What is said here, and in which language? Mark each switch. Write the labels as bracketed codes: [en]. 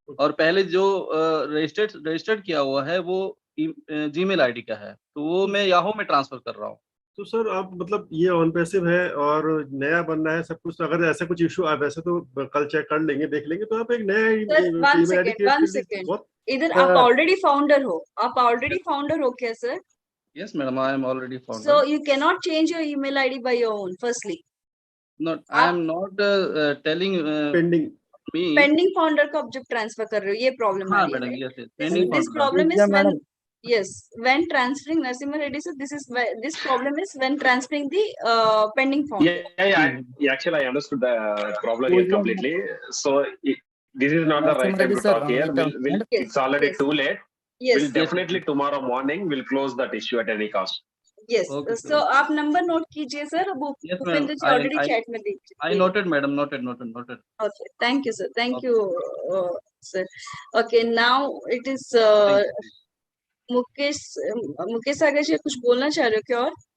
[hi] और पहले जो रजिस्टर्ड किया हुआ है वो जीमेल आईडी का है, तो वो मैं याहू में ट्रांसफर कर रहा हूँ। तो सर आप मतलब ये ऑन पैसिव है और नया बनना है सब कुछ, तो अगर ऐसा कुछ इशू आप वैसे तो कल चेक कर लेंगे, देख लेंगे, तो आप एक नया ईमेल आईडी क्रिएट कर लीजिए। इधर आप ऑलरेडी फाउंडर हो, क्या sir? [en] Yes madam, I am already founder. So you cannot change your email ID by your own. Firstly, I am not telling pending [hi] pending founder को आप जब ट्रांसफर कर रहे हो ये प्रॉब्लम आ रही है। [en] Yes, yes, pending this problem is when transferring Narasimha Reddy sir, this problem is when transferring the pending founder. Yeah, actually I understood the problem here completely. So this is not the right time to talk here. It's already too late. Yes, we'll definitely tomorrow morning we'll close that issue at any cost. Yes. Okay, so [hi] आप number note कीजिए sir, Bhupendra जी already chat में दीजिए। [en] I noted madam, noted. Okay, thank you sir, thank you sir. Okay, now it is [hi] Mukesh सागर जी, कुछ बोलना चाह रहे हो क्या? और